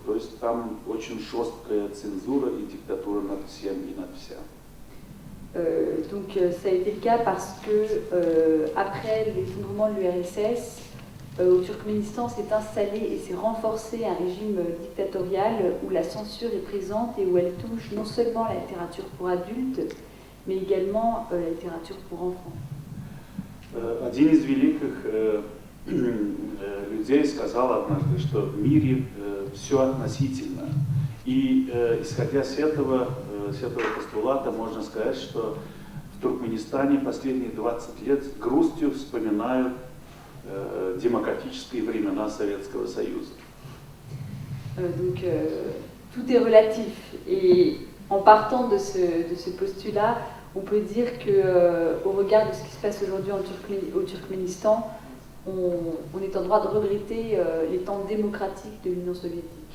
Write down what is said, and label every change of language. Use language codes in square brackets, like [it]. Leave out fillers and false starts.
[ru] То есть там очень жесткая цензура и диктатура над всем и над вся. [fr] Donc ça a été le cas parce que après l'effondrement de l'URSS, au Turkménistan s'est installé et s'est renforcé un régime dictatorial où la censure est présente et où elle touche non seulement la littérature pour adultes, mais également la littérature pour enfants. [ru] Один из великих людей сказал однажды, что в мире все относительно. И исходя с этого с этого постулата можно сказать, что в Туркменистане последние 20 лет с грустью вспоминают démocratiques времена Советского Союза. [fr] Donc tout est relatif et en partant de ce postulat, on peut dire que au regard de ce qui se passe aujourd'hui au Turkménistan, on est en droit de regretter les temps démocratiques de l'Union soviétique.